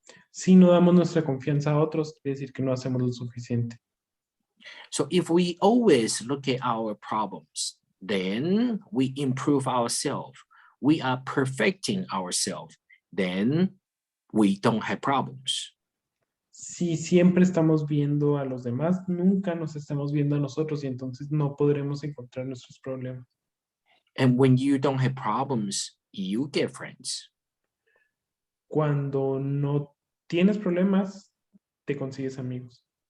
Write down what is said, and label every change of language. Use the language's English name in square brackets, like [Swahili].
[Spanish] Si no damos nuestra confianza a otros, quiere decir que no hacemos lo suficiente. [English] So if we always look at our problems, then we improve ourselves. We are perfecting ourselves. Then we don't have problems. [Spanish] Si siempre estamos viendo a los demás, nunca nos estamos viendo a nosotros y entonces no podremos encontrar nuestros problemas. [English] And when you don't have problems, you get friends. [Spanish] Cuando no tienes problemas, te consigues amigos.